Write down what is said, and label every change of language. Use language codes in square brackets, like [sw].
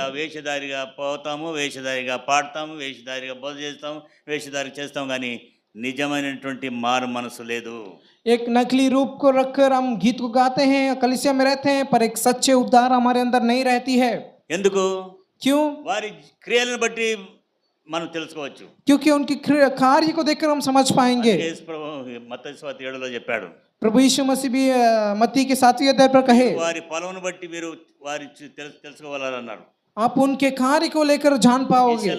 [te] వేషధారిగా పోతాము, వేషధారిగా పాడతాము, వేషధారిగా బోధ చేస్తాము, వేషధారి చేస్తాం, కానీ నిజమైనటువంటి మారు మనసు లేదు. [hi] एक नकली रूप को रखकर हम गीत को गाते हैं, कलीसिया में रहते हैं, पर एक सच्चे उद्धार हमारे अंदर नहीं रहती है। [te] ఎందుకు? [hi] क्यों? [te] వారి క్రియలను బట్టి మనం తెలుసుకోవచ్చు. [hi] क्योंकि उनकी कार्य को देखकर हम समझ पाएंगे। [te] యేసు ప్రభు మత్తయి సువార్త 7లో చెప్పాడు, [hi] प्रभु यीशु मसीह भी मत्ती के 7वें अध्याय पर कहे, [te] వారి ఫలమును బట్టి మీరు వారి తెలుసుకోవాలన్నారు. [hi] आप उनके कार्य को लेकर जान पाओगे।